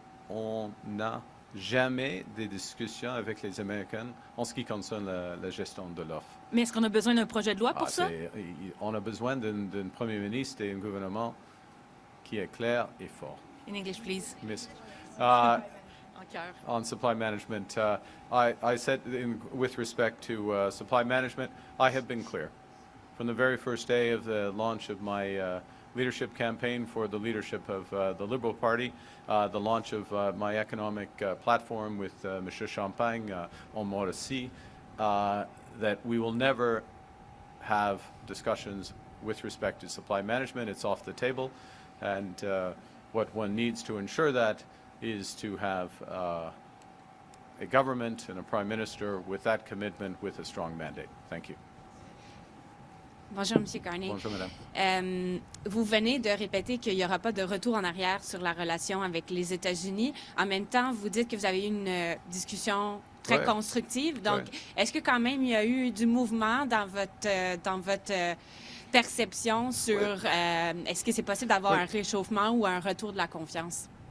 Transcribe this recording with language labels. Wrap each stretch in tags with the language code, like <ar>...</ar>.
<fr>On n'a jamais des discussions avec les Américains en ce qui concerne la gestion de l'offre. Mais est-ce qu'on a besoin d'un projet de loi pour ça? On a besoin d'un Premier ministre et un gouvernement qui est clair et fort.</fr> <en>In English, please. Miss, on supply management, I said with respect to supply management, I have been clear. From the very first day of the launch of my leadership campaign for the leadership of the Liberal Party, the launch of my economic platform with Monsieur Champagne on Mauricie, that we will never have discussions with respect to supply management. It's off the table. And what one needs to ensure that is to have a government and a prime minister with that commitment with a strong mandate. Thank you.</en> <fr>Bonjour, M. Carney. Bonjour, Madame. Vous venez de répéter qu'il n'y aura pas de retour en arrière sur la relation avec les États-Unis. En même temps, vous dites que vous avez eu une discussion très constructive. Donc, est-ce que quand même il y a eu du mouvement dans votre perception sur est-ce que c'est possible d'avoir un réchauffement ou un retour de la confiance?</fr>